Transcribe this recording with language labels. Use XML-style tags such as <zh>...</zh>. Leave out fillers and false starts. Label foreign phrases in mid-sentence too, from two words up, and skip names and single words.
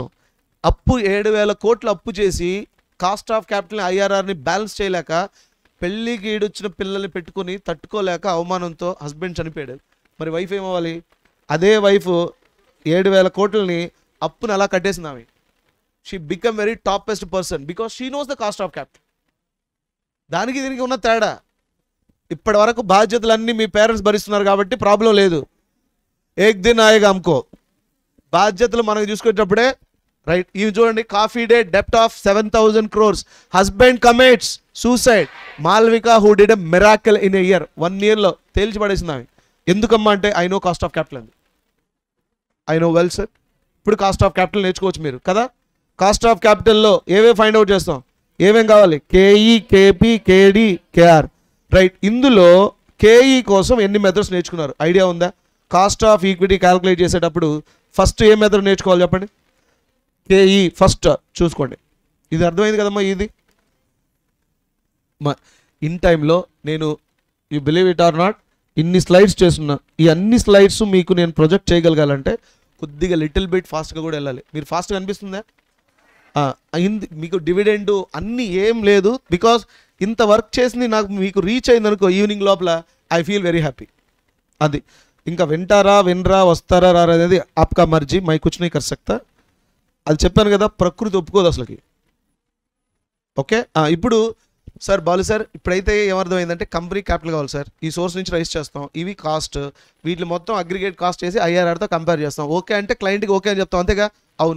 <te>అప్పు 7,000 కోట్లు అప్పు చేసి</te> <en>cost of capital</en> <te>ఐఆర్ఆర్ని బ్యాలెన్స్ చేయలేక పెళ్ళికి ఈడొచ్చిన పిల్లల్ని పెట్టుకొని తట్టుకోలేక అవమానంతో హస్బెండ్ చనిపోయాడు. మరి వైఫ్ ఏమవ్వాలి? అదే వైఫ్ 7,000 కోట్లని అప్పుని అలా కట్టేసింది ఆమె.</te> <en>She become very toppest person because she knows the cost of capital.</en> <te>దానికి దీనికి ఉన్న తేడా. ఇప్పటి వరకు బాధ్యతలన్నీ మీ పేరెంట్స్ భరిస్తున్నారు కాబట్టి ప్రాబ్లం లేదు.</te> <hi>एक दिन आयेगा हमको.</hi> <te>బాధ్యతలు మనకు చూసుకునేటప్పుడే రైట్. ఇవి చూడండి,</te> <en>Coffee Day debt of 7,000 crores. Husband commits suicide. Malvika who did a miracle in a year.</en> <te>1 yearలో తేల్చి పడేసింది ఆమె. ఎందుకమ్మా అంటే</te> <en>I know cost of capital</en> <te>అంది.</te> <en>I know well sir.</en> <te>ఇప్పుడు</te> <en>cost of capital</en> <te>నేర్చుకోవచ్చు మీరు కదా.</te> <en>cost of capitalలో</en> <te>ఏవే</te> <en>find out</en> <te>చేస్తాం, ఏమేం కావాలి?</te> <en>Ke, Kp, Kd, Kr. Right.</en> <te>ఇందులో కేఈ కోసం ఎన్ని మెథడ్స్ నేర్చుకున్నారు ఐడియా ఉందా?</te> <en>cost of equity</en> <te>క్యాలిక్యులేట్ చేసేటప్పుడు ఫస్ట్ ఏ మెథడ్ నేర్చుకోవాలి చెప్పండి? కేఈ ఫస్ట్ చూసుకోండి. ఇది అర్థమైంది కదమ్మా. ఇది ఇన్ టైంలో నేను</te> <en>you believe it or not</en> <te>ఇన్ని స్లైడ్స్ చేస్తున్నా. ఈ అన్ని స్లైడ్స్ మీకు నేను ప్రొజెక్ట్ చేయగలగాలంటే కొద్దిగా</te> <en>little bit</en> <te>ఫాస్ట్గా కూడా వెళ్ళాలి. మీరు ఫాస్ట్గా అనిపిస్తుందా? మీకు డివిడెండ్ అన్నీ ఏం లేదు. బికాస్ ఇంత వర్క్ చేసింది నాకు మీకు రీచ్ అయింది అనుకో ఈవినింగ్ లోపల,</te> <en>I feel very happy.</en> <te>అది ఇంకా వినరా వస్తారా రారా అనేది</te> <hi>आपकी मर्ज़ी, मैं कुछ नहीं कर सकता.</hi> <te>అది చెప్పాను కదా, ప్రకృతి ఒప్పుకోదు అసలుకి. ఓకే. ఇప్పుడు సార్ బాలు సార్ ఇప్పుడైతే ఏమర్థమైందంటే</te> <en>company capital</en> <te>కావాలి సార్, ఈ సోర్స్ నుంచి రైజ్ చేస్తాం, ఇవి కాస్ట్, వీటిని మొత్తం</te> <en>aggregate cost</en> <te>చేసి ఐఆర్ఆర్తో కంపేర్ చేస్తాం. ఓకే అంటే క్లయింట్కి ఓకే అని చెప్తాం, అంతేగా? అవును.</te>